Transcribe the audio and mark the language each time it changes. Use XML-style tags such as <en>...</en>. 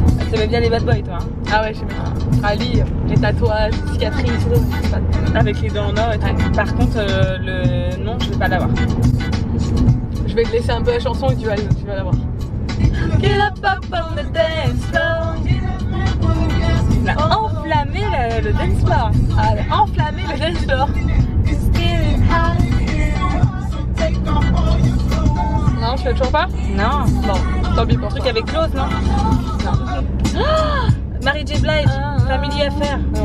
<fr>T'aimais bien les bad boys toi hein? Ah ouais, j'aimais bien. Ali, les tatouages, les cicatrices, tout, je suis fan. Avec les dents en or et tout. Ouais. Par contre, le nom, je vais pas l'avoir. Je vais te laisser un peu la chanson et tu vas l'avoir.</fr> <en>Get up up on the dance floor.</en> <fr>Il a enflammé le dance floor. Ah, elle a enflammé le dance floor. Non, je fais toujours pas? Non. Non, tant pis pour Un truc toi. avec Klaus, non? Non. Ah, Mary J. Blige, Family Affair. Putain,</fr>